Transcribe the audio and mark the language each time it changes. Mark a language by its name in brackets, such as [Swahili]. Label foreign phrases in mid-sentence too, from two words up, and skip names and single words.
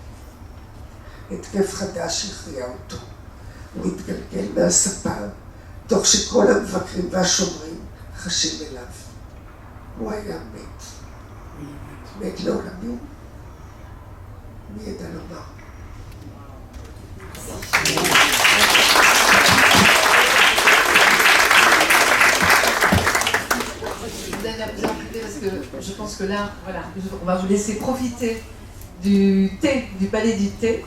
[Hebrew] התקף חדש הכריע אותו. הוא התגלגל מהספה, תוך שכל המבקרים והשומרים חשים אליו. הוא היה מת. מת לעולמים? מי ידע לומר? [French] Parce que je pense que là, voilà, on va vous laisser profiter du thé, du palais du thé.